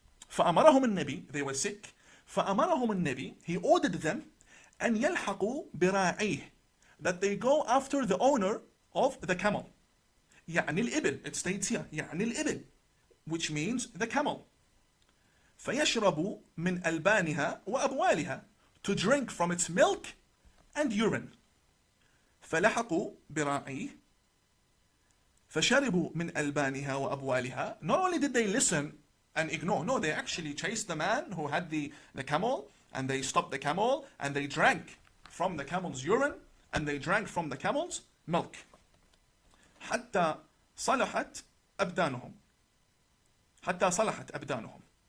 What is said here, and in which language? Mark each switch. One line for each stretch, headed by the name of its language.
Arabic: فأمرهم النبي,
English: they were sick. فأمرهم النبي, he ordered them,
Arabic: أن يلحقوا براعيه,
English: that they go after the owner of the camel.
Arabic: يعني الإبل,
English: it states here, يعني الإبل, which means the camel.
Arabic: فيشربوا من ألبانها وأبوالها,
English: to drink from its milk and urine.
Arabic: فلحقوا براعيه فشربوا من ألبانها وأبوالها.
English: Not only did they listen and ignore, no, they actually chased the man who had the camel, and they stopped the camel, and they drank from the camel's urine, and they drank from the camel's milk.
Arabic: حتى صلحت أبدانهم. حتى صلحت أبدانهم.